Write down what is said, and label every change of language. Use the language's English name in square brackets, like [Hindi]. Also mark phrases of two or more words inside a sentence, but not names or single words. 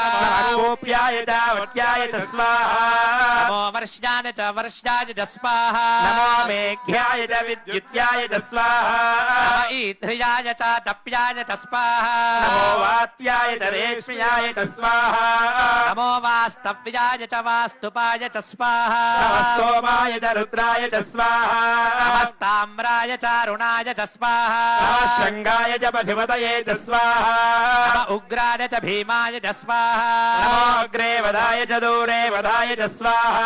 [Sanskrit] नमः गोप्याय च वट्याय च स्वाहा नमो वर्ष्याय च वर्ष्याय च स्वाहा नमो मेघ्याय च विद्युत्याय च स्वाहा नमः ईध्र्याय च तप्याय च स्वाहा नमो वात्याय च रेश्म्याय च स्वाहा నమో వాస్తవ్యాయ చ వాస్తుపాయ చ స్వాహా నమః సోమాయ చ రుద్రాయ చ స్వాహా నమస్తామ్రాయ చారుణాయ చ స్వాహా నమః శంగాయ చ పశుపతయే చ స్వాహా నమ ఉగ్రాయ చ భీమాయ చ స్వాహా నమో అగ్రే వదాయ చ దూరే వదాయ చ స్వాహా